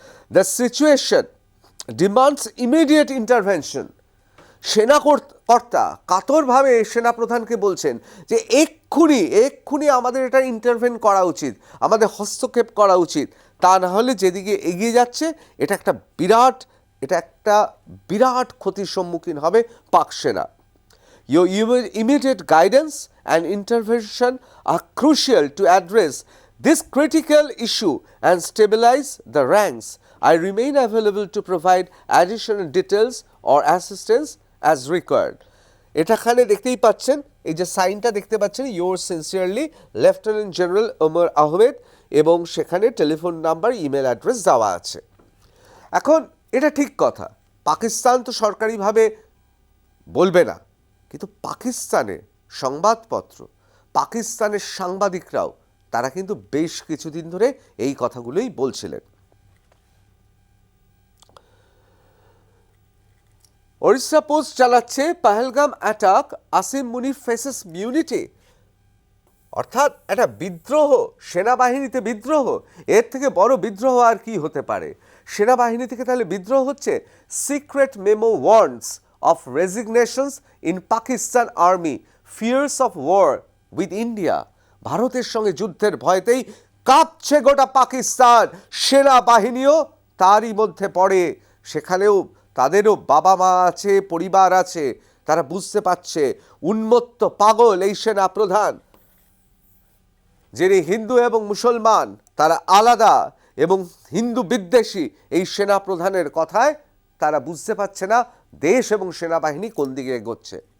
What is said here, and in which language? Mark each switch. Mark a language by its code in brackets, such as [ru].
[en] the situation demands immediate intervention, [bn] সেনাকর্তা কাতরভাবে সেনাপ্রধানকে বলছেন যে এক্ষুনি আমাদের এটা ইন্টারভেন করা উচিত, আমাদের হস্তক্ষেপ করা উচিত, তা না হলে যেদিকে এগিয়ে যাচ্ছে এটা একটা বিরাট ক্ষতির সম্মুখীন হবে পাক সেনা। [en] Your immediate guidance and intervention are crucial to address this critical issue and stabilize the ranks. I remain available to provide additional details or assistance as required. [bn] এটাখানে দেখতেই পাচ্ছেন, এই যে সাইনটা দেখতে পাচ্ছেন, [en] yours sincerely [bn] lieutenant general Omar Ahmed, এবং সেখানে telephone number, email address দেওয়া আছে। এখন এটা ঠিক কথা, পাকিস্তান তো সরকারিভাবে বলবে না, কিন্তু পাকিস্তানের সংবাদপত্র, পাকিস্তানের সাংবাদিকরাও তারা কিন্তু বেশ কিছুদিন ধরে এই কথাগুলোই বলছিলেন। ওড়িশা পোস্ট চালাচ্ছে [en] Pahalgam attack, Asim Munir faces unity, [bn] অর্থাৎ একটা বিদ্রোহ, সেনাবাহিনীতে বিদ্রোহ, এর থেকে বড় বিদ্রোহ আর কি হতে পারে। সেনাবাহিনী থেকে তাহলে বিদ্রোহ হচ্ছে। [en] secret memo warns of resignations in Pakistan Army, fears of war with India, [bn] ভারতের সঙ্গে যুদ্ধের ভয়তেই কাঁপছে গোটা পাকিস্তান, সেনাবাহিনীও তারই মধ্যে পড়ে। সেখানেও তাদেরও বাবা মা আছে, পরিবার আছে, তারা বুঝতে পারছে উন্মত্ত পাগল এই সেনা প্রধান, যিনি হিন্দু এবং মুসলমান তারা আলাদা এবং হিন্দু বিদ্বেষী এই সেনা প্রধানের কথায় তারা বুঝতে পারছে না দেশ এবং সেনাবাহিনী কোন দিকে এগোচ্ছে।